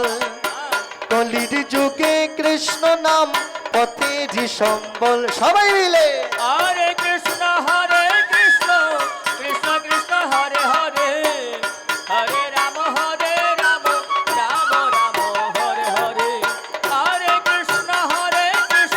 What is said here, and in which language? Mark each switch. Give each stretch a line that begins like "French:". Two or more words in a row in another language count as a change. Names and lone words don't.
Bangla: কলির যুগে কৃষ্ণ নাম পথের সম্বল। সবাই মিলে
Sanskrit: হরে কৃষ্ণ কৃষ্ণ কৃষ্ণ হরে হরে, হরে রাম রাম রাম হরে হরে। হরে কৃষ্ণ